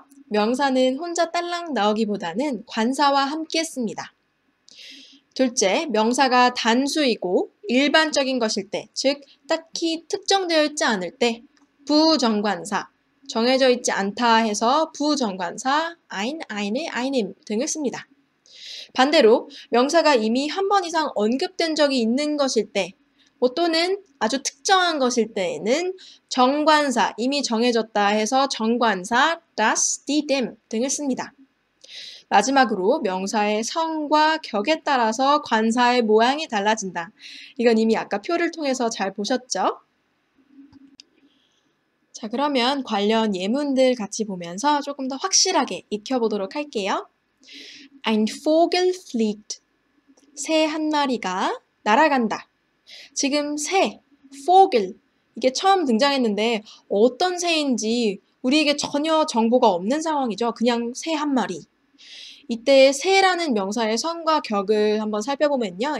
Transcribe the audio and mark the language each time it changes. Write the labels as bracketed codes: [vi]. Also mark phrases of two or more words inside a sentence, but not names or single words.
[ko] 명사는 혼자 딸랑 나오기보다는 관사와 함께 씁니다. 둘째, 명사가 단수이고 일반적인 것일 때, 즉 딱히 특정되어 있지 않을 때 부정관사, 정해져 있지 않다 해서 부정관사 [de] ein, eine, einem [ko] 등을 씁니다. 반대로 명사가 이미 한 번 이상 언급된 적이 있는 것일 때, 또는 아주 특정한 것일 때에는 정관사, 이미 정해졌다 해서 정관사 [de] das, die, dem [ko] 등을 씁니다. 마지막으로 명사의 성과 격에 따라서 관사의 모양이 달라진다. 이건 이미 아까 표를 통해서 잘 보셨죠? 자, 그러면 관련 예문들 같이 보면서 조금 더 확실하게 익혀보도록 할게요. [de] Ein Vogel fliegt. [ko] 새 한 마리가 날아간다. 지금 새, Vogel, 이게 처음 등장했는데 어떤 새인지 우리에게 전혀 정보가 없는 상황이죠. 그냥 새 한 마리. 이때 새라는 명사의 성과 격을 한번 살펴보면요.